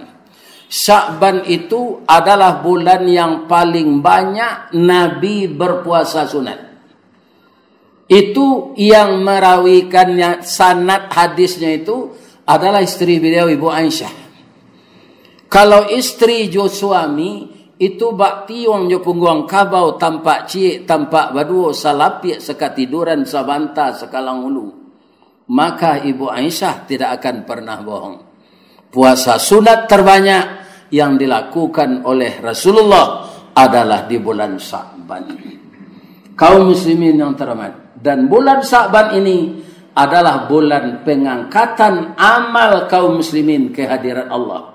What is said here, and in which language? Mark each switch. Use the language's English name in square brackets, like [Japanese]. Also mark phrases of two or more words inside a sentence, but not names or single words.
[Indonesian] Sya'ban itu adalah bulan yang paling banyak Nabi berpuasa sunat. Itu yang merawikannya, sanad hadisnya itu adalah istri beliau Ibu Aisyah. [Minangkabau] Kalau istri jo suami itu bakti wang jo pungguang kabau tampak ciek tampak baduo salapik sekatiduran sabanta sekalang ulu, [Indonesian] maka Ibu Aisyah tidak akan pernah bohong. Puasa sunat terbanyak yang dilakukan oleh Rasulullah adalah di bulan Sya'ban. Kaum muslimin yang terhormat, dan bulan Sya'ban ini adalah bulan pengangkatan amal kaum muslimin ke hadirat Allah.